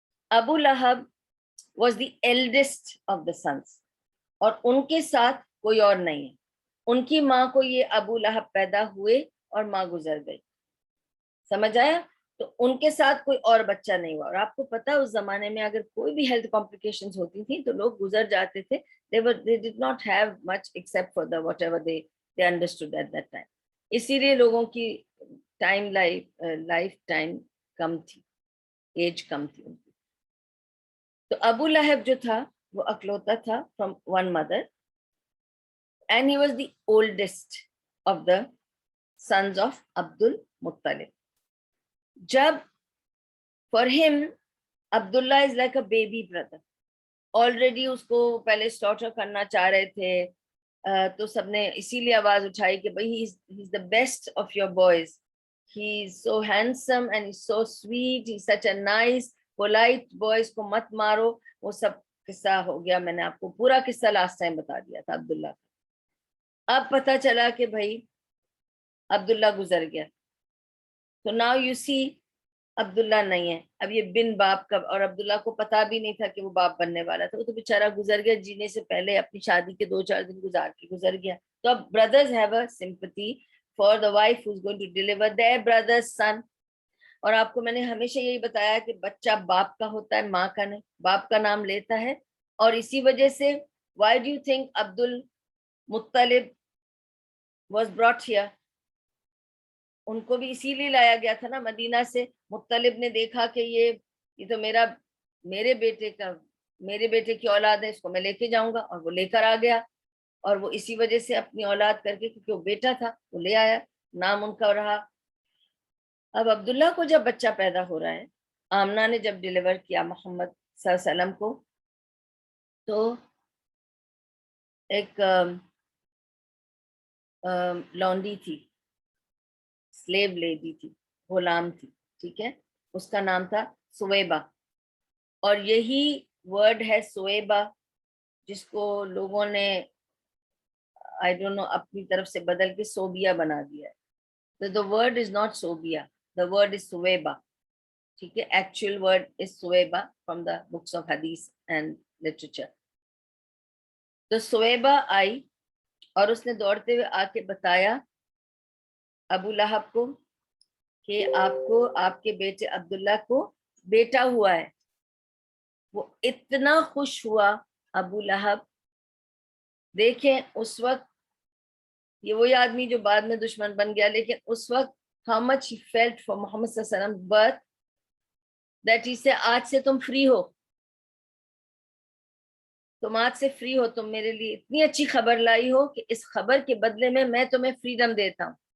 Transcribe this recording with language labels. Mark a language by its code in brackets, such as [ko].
[ur] ابو لہب [en] was the eldest of the sons, [ur] اور ان کے ساتھ کوئی اور نہیں ہے. ان کی ماں کو یہ ابو لہب پیدا ہوئے اور ماں گزر گئی, سمجھ آیا. تو ان کے ساتھ کوئی اور بچہ نہیں ہوا, اور آپ کو پتا اس زمانے میں اگر کوئی بھی ہیلتھ کمپلیکیشنز ہوتی تھیں تو لوگ گزر جاتے تھے. [en] they did not have much except for the whatever they understood at that time. [ur] اسی لیے لوگوں کی لائف ٹائم کم تھی, ایج کم تھی ان کی. تو ابو لہب جو تھا وہ اکلوتا تھا [en] from one mother, and he was the oldest of the sons of Abdul Muttalib. جب for him Abdullah is like a baby brother. already [ur] اس کو پہلے [en] slaughter [ur] کرنا چاہ رہے تھے, تو سب نے اسی لیے آواز اٹھائی کہ بھائی [en] he's the best of your boys, he's so handsome and he's so sweet, he's such a nice polite boy, [ur] اس کو مت مارو. وہ سب قصہ ہو گیا, میں نے آپ کو پورا قصہ لاسٹ ٹائم بتا دیا تھا عبداللہ کا. اب پتا چلا کہ بھائی عبداللہ گزر گیا, تو [en] now you see [ur] عبداللہ نہیں ہے, اب یہ بن باپ کا, اور عبداللہ کو پتا بھی نہیں تھا کہ وہ باپ بننے والا تھا, وہ تو بیچارہ گزر گیا جینے سے پہلے, اپنی شادی کے 2-4 دن گزار کے گزر گیا. تو اب [en] brothers have a sympathy for the wife who's going to deliver their brother's son. [ur] اور آپ کو میں نے ہمیشہ یہی بتایا کہ بچہ باپ کا ہوتا ہے, ماں کا نہیں, باپ کا نام لیتا ہے. اور اسی وجہ سے [en] why do you think [ur] Abdul Muttalib was brought here, ان کو بھی اسی لیے لایا گیا تھا نا مدینہ سے. مطلب نے دیکھا کہ یہ تو میرے بیٹے کی اولاد ہے, اس کو میں لے کے جاؤں گا, اور وہ لے کر آ گیا. اور وہ اسی وجہ سے اپنی اولاد کر کے, کیونکہ وہ بیٹا تھا, وہ لے آیا, نام ان کا رہا. اب عبداللہ کو جب بچہ پیدا ہو رہا ہے, آمنہ نے جب ڈیلیور کیا محمد صلی اللہ علیہ وسلم کو, تو ایک لونڈی تھی, سلیو لیڈی تھی, غلام تھی, ٹھیک ہے, اس کا نام تھا سویبہ. اور یہی ورڈ ہے سویبہ جس کو لوگوں نے [en] I don't know [ur] اپنی طرف سے بدل کے صوبیہ بنا دیا ہے. [en] the word is not صوبیہ, the word is سویبہ, [ur] ٹھیک ہے. [en] Actual word is سویبہ from the books of hadith and literature. [ur] تو سویبہ آئی اور اس نے دوڑتے ہوئے آ کے بتایا ابو لہب کو کہ آپ کے بیٹے عبداللہ کو بیٹا ہوا ہے. وہ اتنا خوش ہوا ابو لہب, دیکھیں اس وقت یہ وہی آدمی جو بعد میں دشمن بن گیا, لیکن اس وقت [en] how much he felt for [ur] محمد صلی اللہ علیہ وسلم [en] birth that he said [ur] آج سے تم فری ہو, تم آج سے فری ہو, تم میرے لیے اتنی اچھی خبر لائی ہو کہ اس خبر کے بدلے میں تمہیں فریڈم دیتا ہوں.